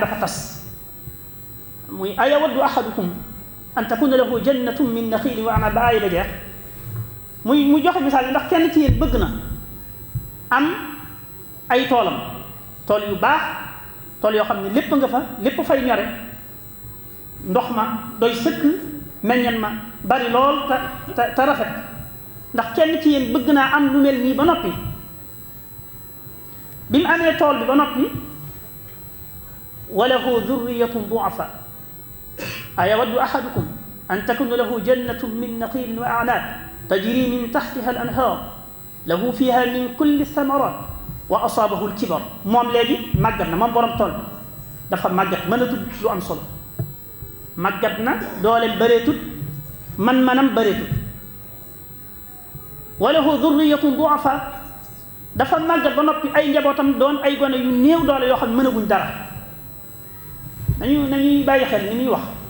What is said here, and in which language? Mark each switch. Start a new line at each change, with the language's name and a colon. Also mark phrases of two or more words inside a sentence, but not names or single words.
Wolof: dafa tas muy
Arabic: أيود أحدكم أن تكون له جنة من نخيل وأعناب
Wolof: ba ayi ba jeex mu joxe misaal yi ndax kenn ci yéen bëgg na am ay toolam tool yu baax tool yoo xam ne lépp nga fa lépp fay ñore ndox ma doy sëkk meññan ma bari lool te rafet ndax kenn ci yéen bëgg naa am lu mel nii ba noppi bi mu amee tool bi ba noppi
Arabic: وله ذرية ضعفاء أيود أحدكم أن تكون له جنة من نخيل وأعناب تجري من تحتها الأنهار له فيها من كل الثمرات وأصابه الكبر
Wolof: moom léegi màggat na moom borom tool bi dafa màggat mënatul lu am solo màggat na dooleem bëreetut man-manam bëreetut
Arabic: وله ذرية ضعفاء
Wolof: dafa màggat ba noppi ay njabootam doon ay gone yu néew doole yoo xam ne mënaguñ dara nañuy bàyyi xel ni muy wax